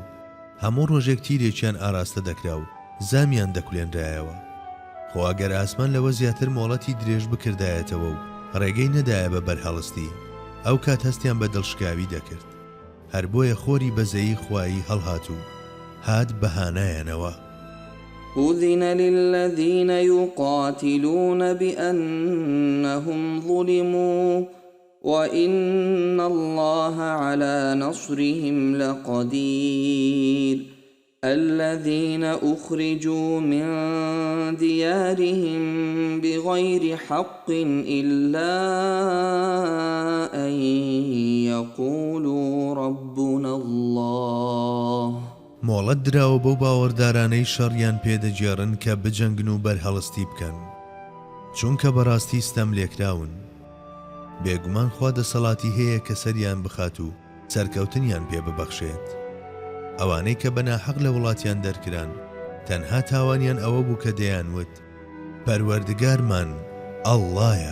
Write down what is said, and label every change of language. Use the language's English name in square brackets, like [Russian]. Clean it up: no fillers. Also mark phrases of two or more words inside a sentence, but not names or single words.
[Central Kurdish] هەموو ڕۆژێک تیرێکیان ئاراستە دەکرا و زامیان دەکولێنرایەوە. خۆ ئەگەر ئاسمان لەوە زیاتر مۆڵەتی درێژ بکردایەتەوە و ڕێگەی نەدایە بە بەرهەڵستی ئەو کات هەستیان بە دڵشکاوی دەکرد. هەر بۆیە خۆری بەزەیی خوایی هەڵهاتوو هات بەهانایەنەوە. [Arabic] أذن للذين يقاتلون بأنهم ظلموا وإن الله على نصرهم لقدير الذين أخرجوا من ديارهم بغير حق إلا أن يقولوا ربنا الله. [Central Kurdish] مۆڵەت دراوە بەو باوەڕدارانەی شەڕیان پێدەگێڕن کە بجەنگن و بەرهەڵستی بکەن چونکە بەڕاستی ستەم لێکراون. بێگومان خوا دەسەڵاتی هەیە کە سەریان بخات و سەرکەوتنیان پێ ببەخشێت. ئەوانەی کە بەناحەق لە وڵاتیان دەرکران تەنها تاوانیان ئەوە بوو کە دەیانوت پەروەردگارمان ئەڵڵایە.